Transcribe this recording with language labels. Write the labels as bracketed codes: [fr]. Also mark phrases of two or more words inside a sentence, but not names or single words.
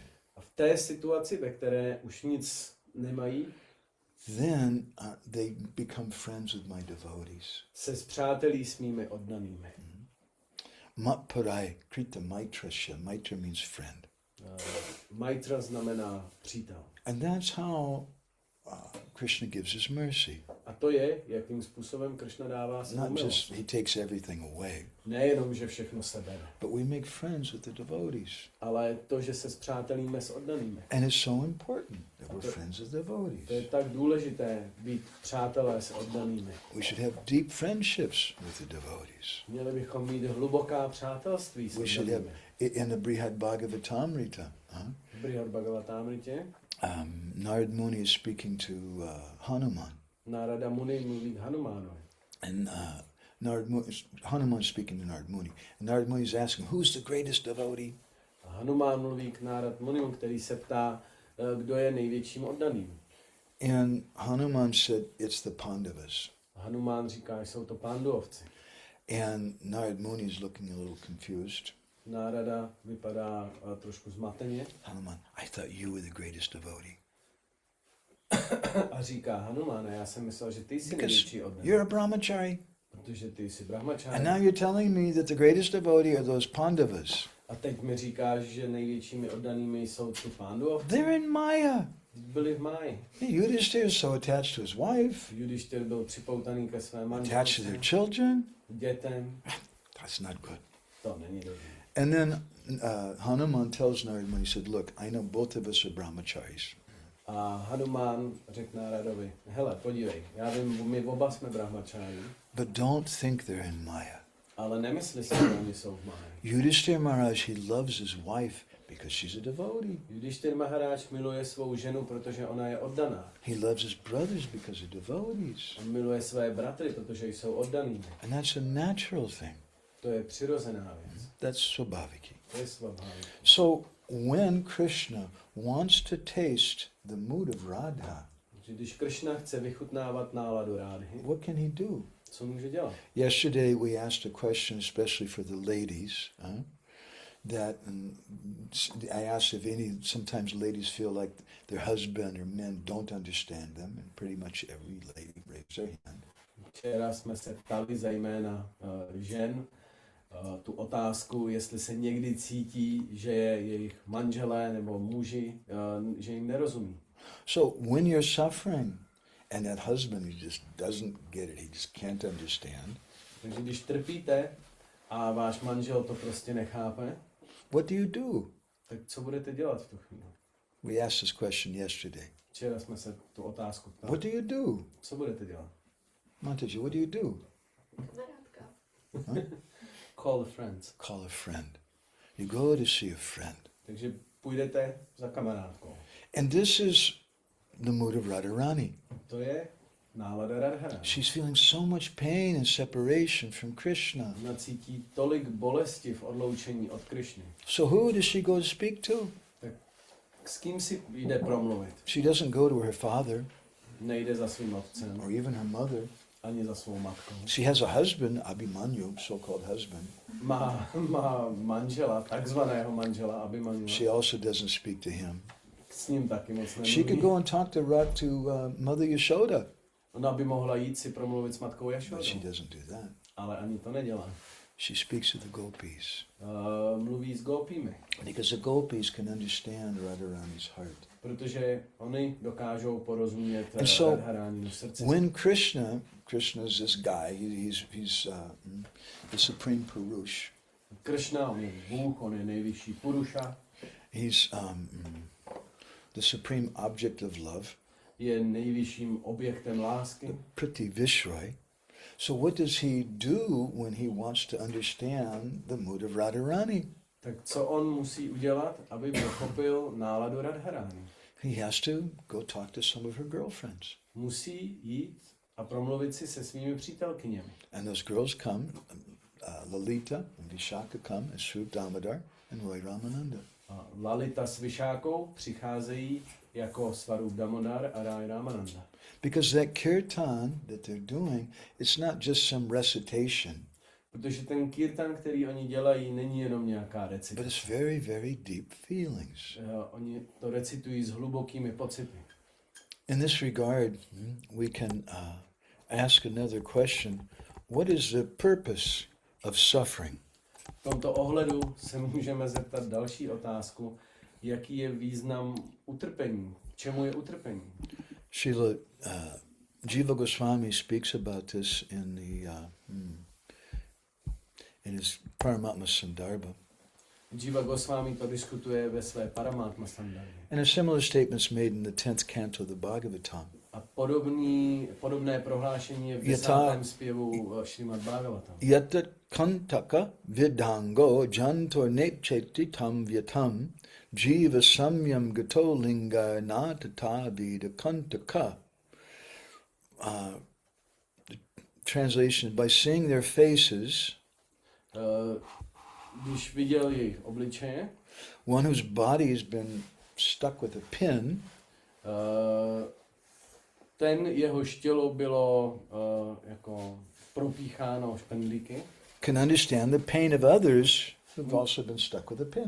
[cs] A v té situaci, ve které už nic nemají, [en] then they become friends with my devotees. [cs] se spřátelí s mými oddanými. [sa] Mat parai krita maitrasya. [en] Maitra means friend. [cs] Maitra znamená přítel. [en] And that's how Krishna gives his mercy. [cs] A to je, jakým způsobem Krishna dává svou [en] Not [cs] milost. [en] just he takes everything away, [cs] Nejenom, že všechno sebere, [en] but we make friends with the devotees. [cs] ale to, že se spřátelíme s oddanými. [en] And it's so important that we're friends with [cs] To je [en] devotees. [cs] tak důležité být přátelé s oddanými. [en] We should have deep friendships with the devotees. [cs] Měli bychom mít hluboká přátelství s [en] We should have, [cs] oddanými. [en] in the Brihad Bhagavatamrita, [cs] V Brihad Bhagavatamritě [en] Narad Muni is speaking to Hanuman. [cs] Narada Muni mluví k Hanumánovi. [en] And Hanuman speaking to Narad Muni. And Narad Muni is asking, who's the greatest devotee? [cs] A Hanumán mluví k Narad Munimu, který se ptá, kdo je největším oddaným. [en] And Hanuman said, it's the Pandavas. [cs] A Hanumán říká, že jsou to Panduovci. [en] And Narad Muni is looking a little confused. [cs] Nárada vypadá trošku zmateně [en] Hanuman, I thought you were the greatest devotee. [cs] a říká Hanumáne, já jsem myslel, že ty jsi [en] Because [cs] největší oddaný, [en] you're a brahmachari. [cs] protože ty jsi [en] And [cs] brahmačári. [en] now you're telling me that the greatest devotee are those Pandavas. [cs] A teď mi říkáš, že největšími oddanými jsou ty Panduovci. [en] They're in Maya. [cs] Byli v máji. [en] Yudhishthira is so attached to his wife, [cs] Judištěr byl připoutaný ke své [en] attached to [cs] manželce, [en] their children. [cs] dětem. [en] That's not good. [cs] To není dobré. [en] And then Hanuman tells Narad Muni, he said, look, I know both of us are brahmacharis. [cs] A Hanumán řekl Náradovi, hele, podívej, já vím, my oba jsme brahmačári, [en] But don't think they're in Maya. [cs] ale nemysli si, že oni jsou v máji. [en] Yudhishthira Maharaj, he loves his wife because she's a devotee. [cs] Judištěr Maharáč miluje svou ženu, protože ona je oddaná. [en] He loves his brothers because they're devotees. [cs] On miluje své bratry, protože jsou oddaní. [en] And that's a natural thing. [cs] To je přirozená věc. [en] That's svabhaviki. [cs] To je svabhavik. [en] So when Krishna wants to taste the mood of Radha, [cs] Takže když Krishna chce vychutnávat náladu Rádhy, [en] what can he do? [cs] co může dělat? [en] Yesterday we asked a question especially for the ladies, that I asked if sometimes ladies feel like their husband or men don't understand them, and pretty much every lady raised their hand. [cs] Včera jsme se ptali zejména žen tu otázku, jestli se někdy cítí, že je jejich manželé nebo muži, že jim nerozumí. [en] So when you're suffering and that husband he just doesn't get it, he just can't understand, [cs] Takže když trpíte a váš manžel to prostě nechápe, [en] what do you do? [cs] tak co budete dělat v tu chvíli? [en] We asked this question yesterday. [cs] Včera jsme se tu otázku ptali. [en] What do you do? [cs] Co budete dělat? [en] Mataji, what do you do? Narátka. Call a friend. Call a friend. You go to see a friend. [cs] Takže půjdete za kamarádkou. [en] And this is the mood of Radharani. [cs] To je nálada Radharani. [en] She's feeling so much pain and separation from Krishna. [cs] Ona cítí tolik bolesti v odloučení od Krišny. [en] So who does she go to speak to? [cs] S kým si jde promluvit? [en] She doesn't go to her father [cs] Nejde za svým otcem, [en] or even her mother. [cs] ani za svou matkou. [en] She has a husband, Abhimanyu, so-called husband. [cs] Má manžela, takzvaného manžela Abhimanyu. [en] She also doesn't speak to him. [cs] S ním taky moc [en] She could [cs] nemluví. [en] go and talk to Mother Yashoda, [cs] Ona by mohla jít si promluvit s matkou [en] but she [cs] Jašodou, [en] doesn't do that. [cs] ale ani to nedělá. [en] She speaks to the gopis [cs] Mluví s gopími, [en] because the gopis can understand Radharani's heart. [cs] protože oni dokážou porozumět [en] And so, [cs] Radharáninu srdci. [en] When Krishna is this guy, he's the supreme Purush. [cs] Krishna, on je Bůh, on je nejvyšší Puruša. [en] He's the supreme object of love, [cs] je nejvyšším objektem lásky. [sa] Priti Vishray. [en] So what does he do when he wants to understand the mood of Radharani? [cs] Tak co on musí udělat, aby pochopil náladu Radharani? [en] He has to go talk to some of her girlfriends. [cs] Musí jít a promluvit si se svými přítelkyněmi. [en] And those girls come, Lalita and Vishaka come as Sri Damodar and Roy Ramananda. [cs] A Lalita s Vyšákou přicházejí jako Svarup Damodar a Rai Ramananda. [en] Because that kirtan that they're doing, it's not just some recitation, [cs] Protože ten kirtan, který oni dělají, není jenom nějaká [en] but [cs] recitace. [en] it's very, very deep feelings. [cs] Oni to recitují s hlubokými pocity. [en] In this regard, we can ask another question. What is the purpose of suffering? [cs] V tomto ohledu se můžeme zeptat další otázku. Jaký je význam utrpení? K čemu je utrpení? [en] Srila Jiva Goswami speaks about this in his Paramatma Sandarbha. [cs] Jiva Goswami to diskutuje ve své Paramatma Sandarbě. [en] And a similar statement's made in the 10th canto of the Bhagavatam. [cs] A podobné prohlášení je v 10. zpěvu Šrimad Bhagavatam. [sa] Yata kantaka vidango jantor nepcheti tam vyatam jiva samyam gato linga natata vida kantaka. [en] The translation, by seeing their faces, [cs] Když viděl jejich obličeje, [en] one whose body has been stuck with a pin, [cs] ten jehož tělo bylo jako propícháno špendlíky, [en] can understand the pain of others who've also been stuck with a pin.